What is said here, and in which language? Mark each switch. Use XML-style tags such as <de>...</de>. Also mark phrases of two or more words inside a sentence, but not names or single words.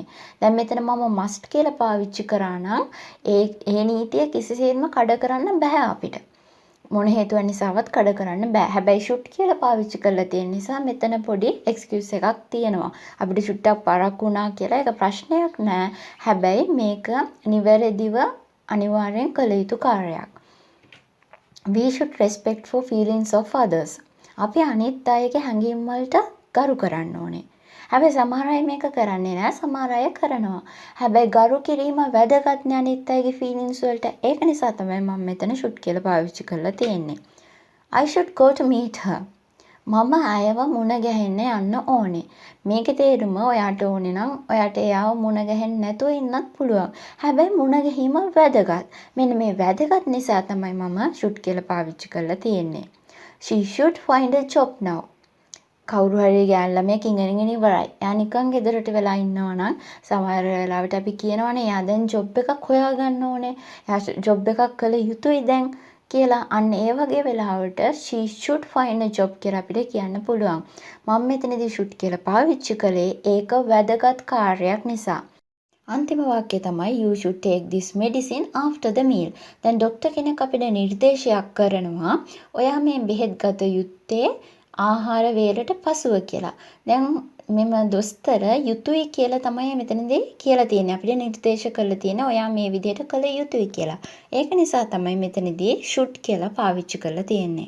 <si>දැන් මෙතන මම must කියලා පාවිච්චි කරා නම් ඒ නීතිය කිසිසේත්ම කඩ කරන්න බෑ අපිට. මොන හේතුවක් නිසාවත් කඩ කරන්න බෑ. හැබැයි should කියලා පාවිච්චි කරලා තියෙන නිසා මෙතන පොඩි excuse එකක් තියෙනවා. අපිට චුට්ටක් පරක්කු වුණා කියලා ඒක ප්‍රශ්නයක් නෑ. හැබැයි මේක නිවැරදිව අනිවාර්යෙන් කළ යුතු කාර්යයක්.</si> <en>We should respect for feelings of others.</en> <si>අපි අනිත් අයගේ හැඟීම් වලට ගරු කරන්න ඕනේ. හැබැයි සමහර අය මේක කරන්නේ නැහැ. සමහර අය කරනවා. හැබැයි ගරු කිරීම වැදගත් නේ අනිත් අයගේ feelings වලට. ඒක නිසා තමයි මම මෙතන should කියලා පාවිච්චි කරලා තියෙන්නේ.</si> <en>I should go to meet her.</en> <si>මම අයව මුණ ගැහෙන්න යන්න ඕනේ. මේකේ තේරුම ඔයාට ඕනේ නම් ඔයාට එයාව මුණ ගැහෙන්න නැතුව ඉන්නත් පුළුවන්. හැබැයි මුණ ගැහිම වැදගත්. මෙන්න මේ වැදගත් නිසා තමයි මම should කියලා පාවිච්චි කරලා තියෙන්නේ.</si> <en>She should find a job now.</en> <si>කවුරු හරි ගෑන් ළමයෙක් ඉගෙනගෙන ඉවරයි. එයා නිකන් ගෙදරට වෙලා ඉන්නවා නම් සමහර වෙලාවට අපි කියනවනේ එයා දැන් ජොබ් එකක් හොයාගන්න ඕනේ. එයා ජොබ් එකක් කළ යුතුයි දැන් කියලා. අන්න ඒ වගේ වෙලාවට</si> <en>she should find a job</en> <si>කියලා අපිට කියන්න පුළුවන්. මම මෙතනදී should කියලා පාවිච්චි කළේ ඒක වැදගත් කාර්යයක් නිසා. අන්තිම වාක්‍යය තමයි</si> <en>you should take this medicine after the meal.</en> <si>දැන් ડોක්ටර් කෙනෙක් අපිට නිර්දේශයක් කරනවා ඔයා මේ බෙහෙත් ගත යුත්තේ ආහාර වේලට පසුව කියලා. දැන් මෙම දොස්තර යුතුයි කියලා තමයි මෙතනදී කියලා තියෙන්නේ. අපිට නිර්දේශ කරලා තියෙන්නේ ඔයා මේ විදිහට කළ යුතුයි කියලා. ඒක නිසා තමයි මෙතනදී should කියලා පාවිච්චි කරලා තියෙන්නේ.</si>